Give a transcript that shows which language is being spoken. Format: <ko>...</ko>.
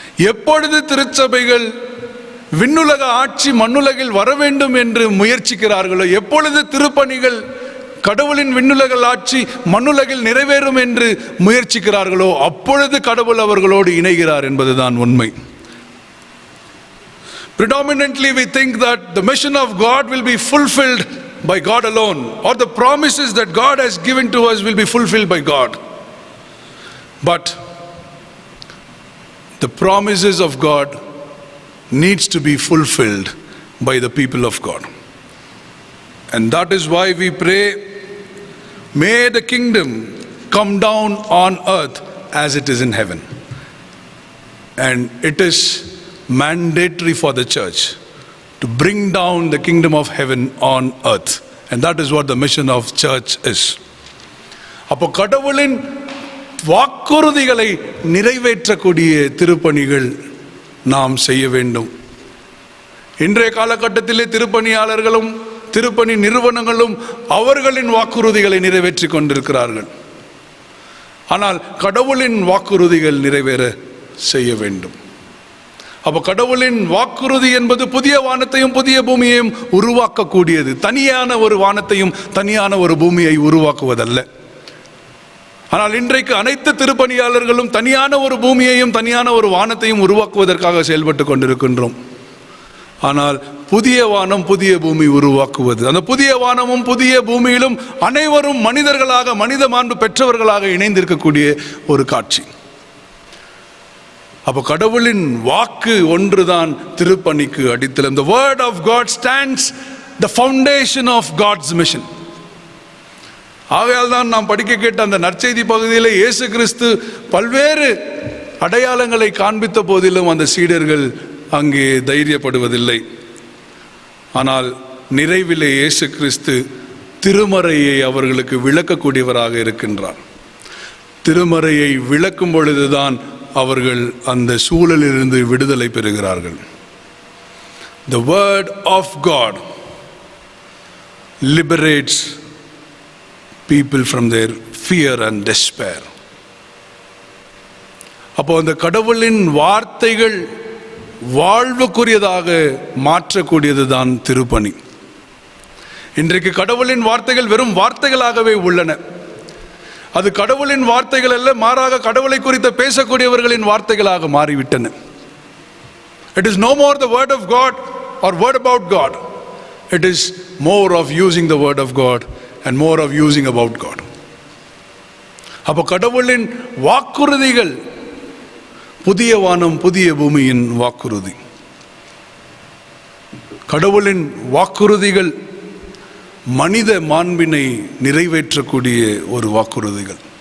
<ta>எப்பொழுது திருச்சபைகள் விண்ணுலக ஆட்சி மண்ணுலகில் வர வேண்டும் என்று முயற்சிக்கிறார்களோ, எப்பொழுது திருப்பணிகள் கடவுளின் விண்ணுலக ஆட்சி மண்ணுலகில் நிறைவேறும் என்று முயற்சிக்கிறார்களோ அப்பொழுது கடவுள் அவர்களோடு இணைகிறார் என்பதுதான் உண்மை.</ta> <en>Predominantly we think that the mission of God will be fulfilled by God alone, or the promises that God has given to us will be fulfilled by God. But the promises of God needs to be fulfilled by the people of God. And that is why we pray, may the kingdom come down on earth as it is in heaven. And it is mandatory for the church to bring down the kingdom of heaven on earth. And that is what the mission of church is.</en> <ta>அப்போ கடவுளின் வாக்குறுதிகளை நிறைவேற்றக்கூடிய திருப்பணிகள் நாம் செய்ய வேண்டும். இன்றைய காலகட்டத்திலே திருப்பணியாளர்களும் திருப்பணி நிறுவனங்களும் அவர்களின் வாக்குறுதிகளை நிறைவேற்றி கொண்டிருக்கிறார்கள். ஆனால் கடவுளின் வாக்குறுதிகள் நிறைவேற செய்ய வேண்டும். அப்போ கடவுளின் வாக்குறுதி என்பது புதிய வானத்தையும் புதிய பூமியையும் உருவாக்கக்கூடியது, தனியான ஒரு வானத்தையும் தனியான ஒரு பூமியை உருவாக்குவதல்ல. ஆனால் இன்றைக்கு அனைத்து திருப்பணியாளர்களும் தனியான ஒரு பூமியையும் தனியான ஒரு வானத்தையும் உருவாக்குவதற்காக செயல்பட்டு கொண்டிருக்கின்றோம். ஆனால் புதிய வானம் புதிய பூமி உருவாக்குவது, அந்த புதிய வானமும் புதிய பூமியிலும் அனைவரும் மனிதர்களாக மனித மாண்பு பெற்றவர்களாக இணைந்திருக்கக்கூடிய ஒரு காட்சி. அப்போ கடவுளின் வாக்கு ஒன்றுதான் திருப்பணிக்கு அடித்தளம்.</ta> <en>The word of God stands the foundation of God's mission.</en> <ta>ஆகையால் தான் நாம் படிக்க கேட்ட அந்த நற்செய்தி பகுதியில் இயேசு கிறிஸ்து பல்வேறு அடையாளங்களை காண்பித்த போதிலும் அந்த சீடர்கள் அங்கே தைரியப்படுவதில்லை. ஆனால் நிறைவிலே இயேசு கிறிஸ்து திருமறையை அவர்களுக்கு விளக்கக்கூடியவராக இருக்கின்றார். திருமறையை விளக்கும் பொழுதுதான் அவர்கள் அந்த சூழலிலிருந்து விடுதலை பெறுகிறார்கள்.</ta> <en>The word of God liberates people from their fear and despair.</en> <ta>அப்போ அந்த கடவுளின் வார்த்தைகள் வாழ்வுக்குரியதாக மாற்றக்கூடியதுதான் திருப்பணி. இன்றைக்கு கடவுளின் வார்த்தைகள் வெறும் வார்த்தைகளாகவே உள்ளன. அது கடவுளின் வார்த்தைகள் அல்ல, மாறாக கடவுளை குறித்து பேசக்கூடியவர்களின் வார்த்தைகளாக மாறிவிட்டன.</ta> <en>It is no more the word of God or word about God. It is more of using the word of God and more of using about God.</en> <ta>அப்போ கடவுளின் வாக்குறுதிகள் புதிய வானம் புதிய பூமியின் வாக்குறுதி. கடவுளின் வாக்குறுதிகள் மனித மாண்பினை நிறைவேற்றக்கூடிய ஒரு வாக்குறுதிகள்.</ta>